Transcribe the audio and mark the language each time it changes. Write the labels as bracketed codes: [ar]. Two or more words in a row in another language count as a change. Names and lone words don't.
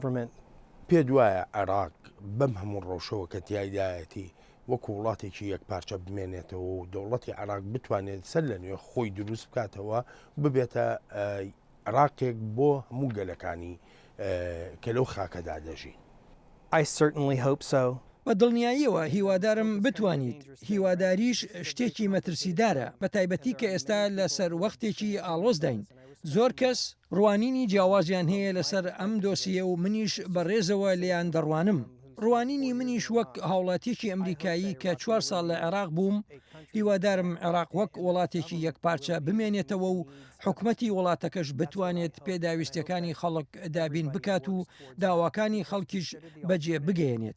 [ckb] پێ دوایە عێراق بەم هەموو ڕەوشەوە کە تیایدایەتی وەکو وڵاتێکی یەکپارچە بمێنێتەوە و دەوڵەتی عێراق بتوانێت سەر لە نوێ خۆی دروست بکاتەوە ببێتە عێراقێک بۆ هەموو گەلەکانی کە لەو خاکەدا دەژین. [en] I certainly hope so. [ckb] بە دڵنیاییەوە هیوادارم بتوانیت. هیواداریش شتێکی مەترسیدارە بە تایبەتی کە ئێستا لەسەر وەختێکی ئاڵۆزداین. زۆر کەس ڕوانینی جیاوازیان هەیە لەسەر ئەم دۆسیە و منیش بەڕێزەوە لیان دەڕوانم. ڕوانینی منیش وەک هاوڵاتیەکی ئەمریکایی کە 4 ساڵ لە عێراق بووم هیوادارم عێراق وەک وڵاتێکی یەکپارچە بمێنێتەوە و حکومەتی وڵاتەکەش بتوانێت پێداویستەکانی خەڵک دابین بکات و داواکانی خەڵکیش بەجێ بگەێنێت.